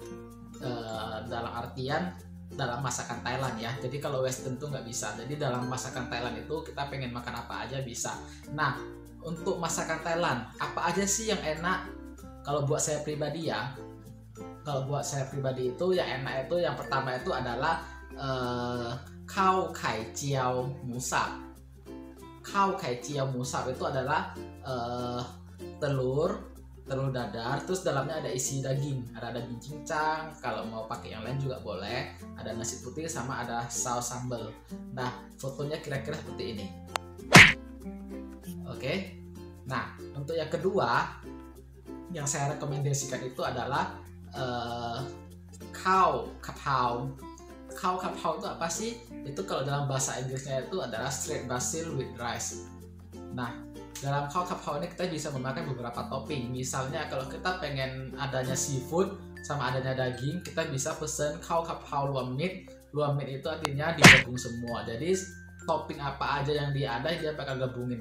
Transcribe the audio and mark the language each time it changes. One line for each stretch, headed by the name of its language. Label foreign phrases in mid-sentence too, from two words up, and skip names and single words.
Indonesian: Dalam artian dalam masakan Thailand ya. Jadi kalau Western tuh nggak bisa. Jadi dalam masakan Thailand itu kita pengen makan apa aja bisa. Nah, untuk masakan Thailand apa aja sih yang enak? Kalau buat saya pribadi ya, itu yang enak itu yang pertama itu adalah khao kai jiao musap. Khao kai jiao musap itu adalah telur dadar, terus dalamnya ada isi daging, ada daging cincang. Kalau mau pakai yang lain juga boleh. Ada nasi putih sama ada saus sambal. Nah, fotonya kira-kira seperti ini. Oke. Nah, untuk yang kedua yang saya rekomendasikan itu adalah khao kapau. Khao kapau itu apa sih? Itu kalau dalam bahasa Inggrisnya itu adalah
English: straight basil with rice.
Indonesian: Nah, dalam khao kapau ini kita bisa memakai beberapa topping. Misalnya kalau kita pengen adanya seafood sama adanya daging, kita bisa pesen khao kapau luam meat. Luam meat itu artinya digabung semua. Jadi topping apa aja yang dia ada dia bakal gabungin.